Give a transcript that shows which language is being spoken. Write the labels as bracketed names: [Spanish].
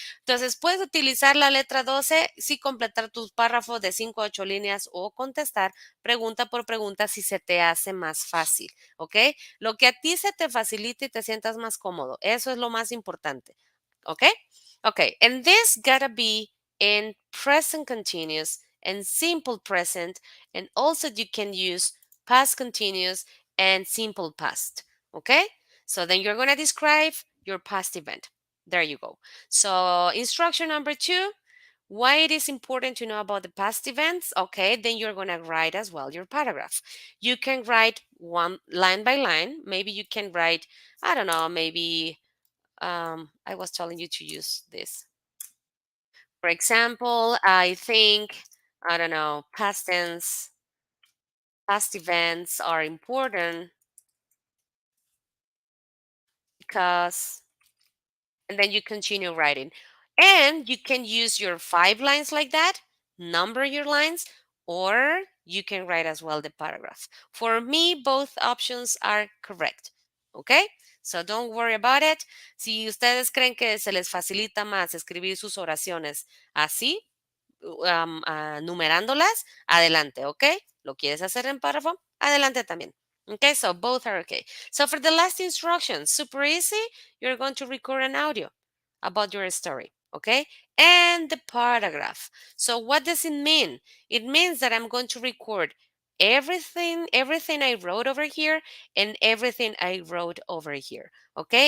[Spanish] Entonces, puedes utilizar la letra 12 si completar tus párrafos de 5 a 8 líneas o contestar pregunta por pregunta si se te hace más fácil. ¿Ok? Lo que a ti se te facilite y te sientas más cómodo. Eso es lo más importante. ¿Ok? [English] Okay, and this gotta be in present continuous and simple present, and also you can use past continuous and simple past. Okay, so then you're gonna describe your past event. There you go. So instruction number 2, why it is important to know about the past events. Okay, then you're gonna write as well your paragraph. You can write one line by line. Maybe you can write, I don't know, maybe I was telling you to use this. For example, I think, I don't know, past tense, past events are important because, and then you continue writing. And you can use your 5 lines like that, number your lines, or you can write as well the paragraph. For me, both options are correct. Okay? So don't worry about it. [Spanish] Si ustedes creen que se les facilita más escribir sus oraciones así, numerándolas, adelante, ¿ok? ¿Lo quieres hacer en párrafo? Adelante también. [English] Okay, so both are okay. So for the last instructions, super easy. You're going to record an audio about your story, okay? And the paragraph. So what does it mean? It means that I'm going to record everything I wrote over here and everything I wrote over here, okay?